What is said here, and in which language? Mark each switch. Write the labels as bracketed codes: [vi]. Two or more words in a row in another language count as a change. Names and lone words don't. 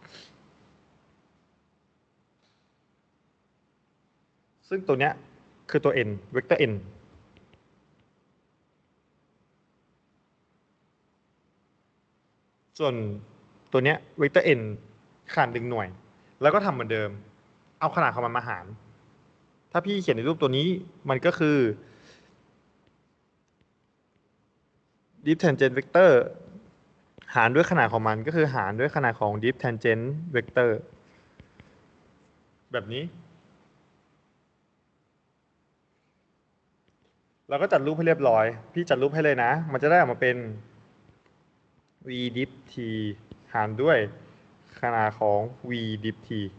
[th] ซึ่งตัวเนี้ยคือตัว n เวกเตอร์ n ส่วนตัวเนี้ยเวกเตอร์ n ขนาด1 หน่วยแล้วก็ทำเหมือนเดิมเอาขนาดของมันมาหารถ้าพี่เขียนในรูปตัวนี้มันก็คือ [en] diff tangent vector [th] หารด้วยขนาดของมันก็คือหารด้วยขนาดของ [en] diff tangent vector [th] แบบนี้ เราก็จัดรูปให้เรียบร้อยพี่จัดรูปให้เลยนะมันจะได้ออกมาเป็น [en] v diff t [th] หารด้วยขนาดของ [en] v diff t